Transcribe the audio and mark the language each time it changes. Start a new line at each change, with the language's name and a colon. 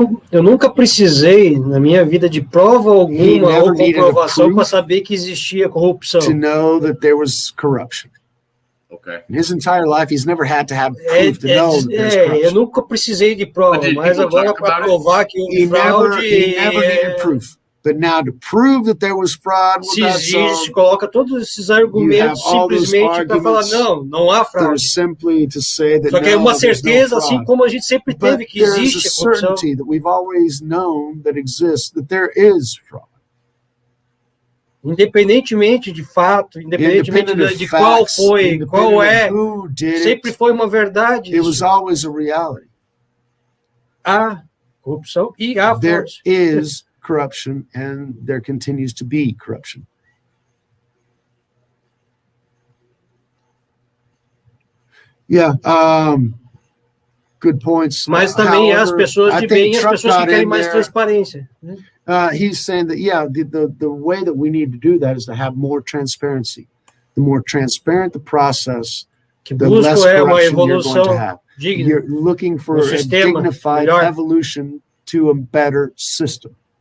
Portuguese: Eu nunca precisei na minha vida de prova alguma ou comprovação para saber que existia corrupção.
English: To know that there was corruption. Okay. In his entire life, he's never had to have proof to know that there's corruption.
Portuguese: Eu nunca precisei de prova, mas agora para provar que houve fraude.
English: He never needed proof. But now to prove that there was fraud,
Portuguese: se existe, coloca todos esses argumentos simplesmente para falar não há fraude.
English: Simply to say that
Portuguese: só que é uma certeza, assim como a gente sempre teve que existe corrupção.
English: Certainty that we've always known that exists, that there is fraud.
Portuguese: Independentemente de fato, independentemente de qual foi, qual é, sempre foi uma verdade.
English: It was always a reality.
Portuguese: Há corrupção e há fraude.
English: There is corruption, and there continues to be corruption. Yeah, good points.
Portuguese: Mas também há as pessoas de bem e as pessoas que querem mais transparência.
English: He's saying that, the way that we need to do that is to have more transparency. The more transparent the process, the less corruption you're going to have. You're looking for a dignified evolution to a better system.